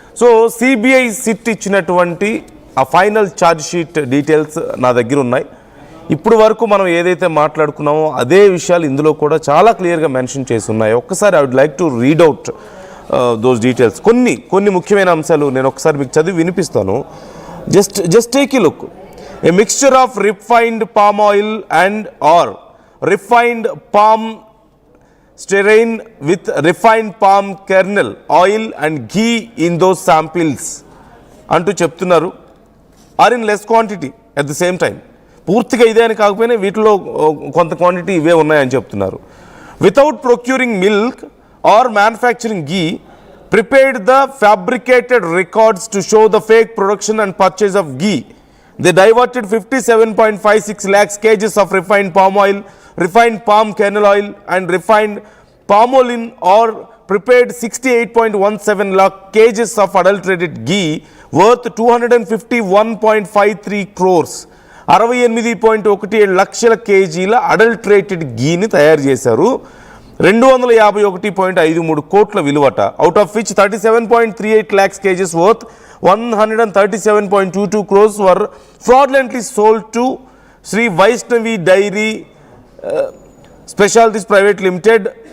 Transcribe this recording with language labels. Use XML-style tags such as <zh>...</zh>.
<te>So CBI SIT ఇచ్చినటువంటి ఆ final charge sheet details నా దగ్గర ఉన్నాయి. ఇప్పుడు వరకు మనం ఏదైతే మాట్లాడుకున్నామో అదే విషయాలు ఇందులో కూడా చాలా క్లియర్గా మెన్షన్ చేసి ఉన్నాయి. ఒక్కసారి</te> <en>I would like to read out those details.</en> <te>కొన్ని ముఖ్యమైన అంశాలు నేను ఒకసారి మీకు చదివి వినిపిస్తాను.</te> <en>Just take a look. A mixture of refined palm oil and or refined palm stearine with refined palm kernel oil and ghee in those samples</en> <te>అంటూ చెప్తున్నారు.</te> <en>Or in less quantity at the same time.</en> <te>పూర్తిగా ఇదే అని కాకపోయినా వీటిలో కొంత quantity ఇవే ఉన్నాయని చెప్తున్నారు.</te> <en>Without procuring milk or manufacturing ghee prepared the fabricated records to show the fake production and purchase of ghee. They diverted 57.56 lakhs kgs of refined palm oil, refined palm kernel oil and refined palmolin or prepared 68.17 lakh kgs of adulterated ghee worth 251.53 crores.</en> <te>68.17 లక్షల కేజీల adulterated గీని తయారు చేశారు. 251.53 కోట్ల విలువట.</te> <en>Out of which 37.38 lakhs kgs worth 137.22 crores were fraudulently sold to Sri Vaishnavi Dairy Specialties Private Limited.</en>